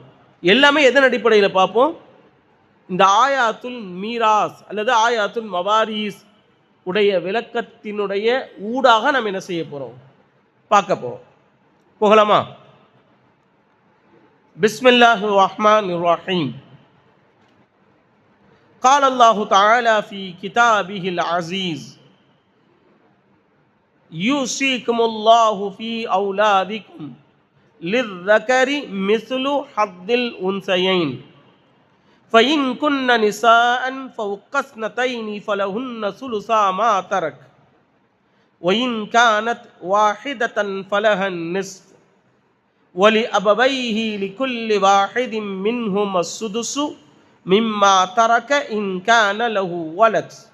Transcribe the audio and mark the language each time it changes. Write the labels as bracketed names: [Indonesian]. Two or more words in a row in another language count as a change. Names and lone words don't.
[Tamil] எல்லாமே எதன் அடிப்படையில் பார்ப்போம், இந்த [Arabic] آيات الميراث [Tamil] அல்லது [Arabic] آيات المواريث [Tamil] உடைய விளக்கத்தினுடைய ஊடாக நம்ம என்ன செய்ய போகிறோம், பார்க்க போகிறோம். [Arabic] போகலாமா? بسم الله الرحمن الرحيم. قال الله تعالى في كتابه العزيز يوصيكم الله في أولادكم للذكر مثل حظ الأنثيين فإن كن نساء فوق اثنتين فلهن ثلثا ما ترك وإن كانت واحدة فلها النصف ولأبويه لكل واحد منهما السدس مما ترك إن كان له ولد